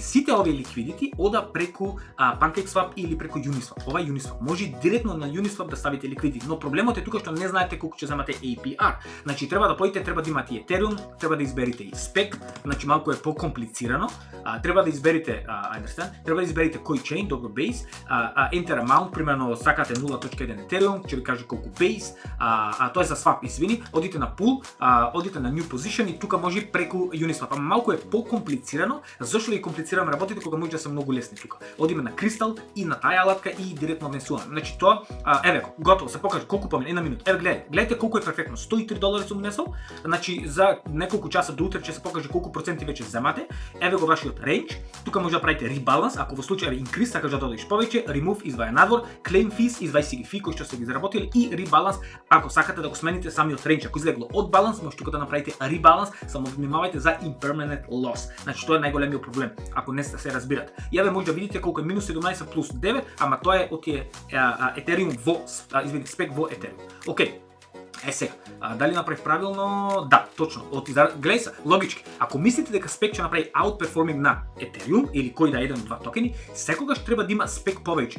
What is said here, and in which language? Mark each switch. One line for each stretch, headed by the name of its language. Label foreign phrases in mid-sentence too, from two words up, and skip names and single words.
Macedonian: Сите овие ликвидити ода преку PancakeSwap или преку Uniswap. Ова е Uniswap. Може директно на Uniswap да ставите ликвидити, но проблемот е тука што не знаете колку ќе земате APR. Значи треба да поидете, треба да имате Ethereum, треба да изберете и SPEC, значи малку е покомплицирано. Треба да изберете треба да изберете кој chain, добро Base,
English: enter amount,
Macedonian: примерно сакате 0.1 Ethereum, ќе ви каже колку Base, тоа е за swap, извини, одите на pool, одите на
English: new position
Macedonian: и тука може преку Uniswap. Малку е покомплицирано. Зошто е комплицирано работите кога може да се многу лесни тука? Одиме на Crystal и на таа алатка и директно внесуваме. Значи тоа, еве го, готово, се покаже колку помине, една минута. Еве гледайте колку е перфектно. $103 сум внесол. Значи за неколку часа до утре ќе се покаже колку проценти веќе земате. Еве го вашиот range. Тука може да правите ребаланс, ако во случај increase сакаш да додадеш повеќе, remove изваја надвор,
English: claim fees
Macedonian: извај си ги фи кои што се ги заработиле и ребаланс ако сакате да го смените самиот range. Ако излегло од баланс, може тука да направите ребаланс, само внимавајте за
English: impermanent loss.
Macedonian: Значи тоа е најголемиот проблем, ако не се разбирате. И еве може да видите колку е минус 17 плюс 9, ама тоа е од тие Ethereum во, SPEC во Ethereum. Океј. Сега, дали направив правилно? Да, точно. Гледај се, логички. Ако мислите дека SPEC ќе направи outperforming на Ethereum или кој да е еден од два токени, секогаш треба да има SPEC повеќе.